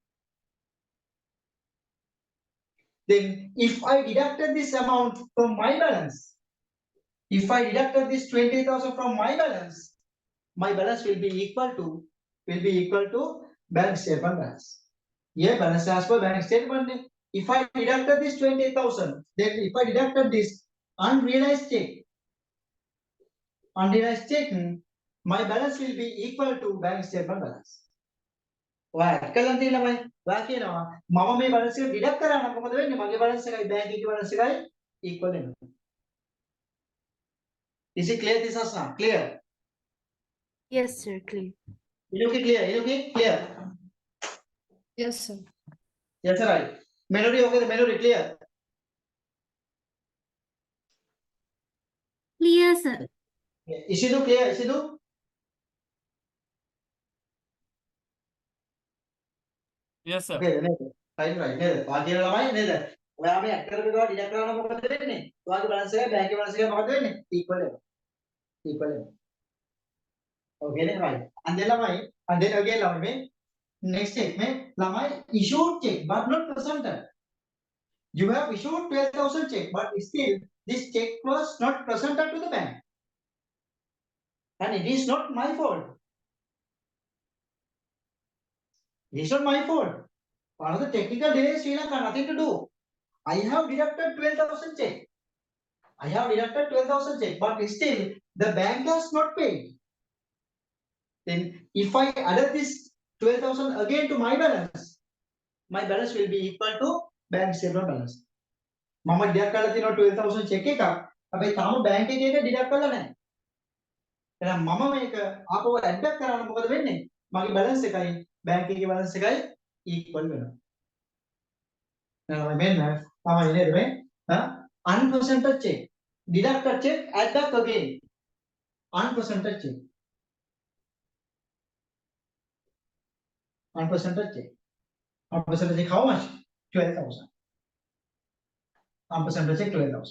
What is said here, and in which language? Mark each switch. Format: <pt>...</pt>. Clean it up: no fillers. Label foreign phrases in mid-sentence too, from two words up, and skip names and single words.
<en>Then if I deducted this amount from my balance, if I deducted this 20,000 from my balance will be equal to bank statement balance. Yeah, balance as per bank statement. If I deducted this 20,000, then if I deducted this unrealized check, my balance will be equal to bank statement balance. Why?</en> <si>කළා තියෙන ළමයි. ඔයා කියනවා මම මේ balance එක deduct කරා නම් මොකද වෙන්නේ? මගේ balance එකයි bank එකේ balance එකයි equal වෙනවා.</si> <en>Is it clear this Asna? Clear? Yes, sir. Clear. Inuki clear? Inuki clear? Yes, sir. Yes, sir, right. Memory okay, the memory clear? Clear, sir. Isidu clear? Isidu? Yes, sir.</en> <si>Okay, නේද?</si> <en>Right, right.</en> <si>නේද? ඔයා කියන ළමයි නේද? ඔයා මේ ඇඩ් කරපු ඒවා ඩිඩක්ට් කරනවා මොකද වෙන්නේ? ඔයාගේ balance එකයි bank එකේ balance එකයි මොකද වෙන්නේ? Equal වෙනවා. Equal වෙනවා.</si> <en>Okay, right. And then ළමයි, and then again</en> <si>ළමයි මේ</si> <en>next check</en> <si>මේ ළමයි</si> <en>issued check but not presented. You have issued 12,000 check, but still this check was not presented to the bank. And it is not my fault. It is not my fault. One of the technical delays Sri Lanka, nothing to do. I have deducted 12,000 check. I have deducted 12,000 check, but still the bank has not paid. Then if I added this 12,000 again to my balance will be equal to bank statement balance.</en> <si>මම deduct කරලා තියෙනවා 12,000 check එකක්. හැබැයි තාම bank එකේ එක deduct කරලා නැහැ. එහෙනම් මම මේක ආපහු</si> <en>add back</en> <si>කරාම මොකද වෙන්නේ? මගේ balance එකයි bank එකේ balance එකයි equal වෙනවා. එහෙනම් මෙන්න තමයි නේද මේ?</si> <en>Unpresented check. Deducted check add back again. Unpresented check. Unpresented check. Unpresented check how much? 12,000. Unpresented check 12,000.</en>